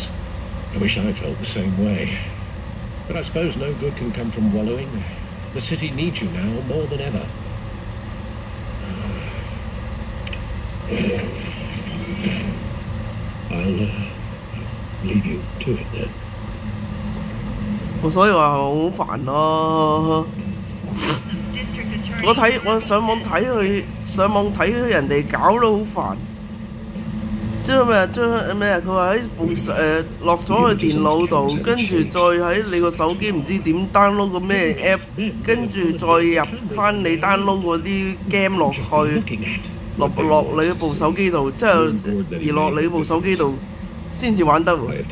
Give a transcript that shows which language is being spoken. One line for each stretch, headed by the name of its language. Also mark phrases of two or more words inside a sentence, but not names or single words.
English: I wish I felt the same way. But I suppose no good can come from wallowing. The city needs you now more than ever. I'll leave you to it then.
Cantonese: 所以話好煩咯。我上網睇人哋搞都好煩。即係咩？將咩？佢話喺部落咗去電腦度，跟住再喺你個手機唔知點 download 個咩 app， 跟住再入翻你 download 嗰啲 game 落去，落你部手機度，即係移落你部手機度先至玩得喎。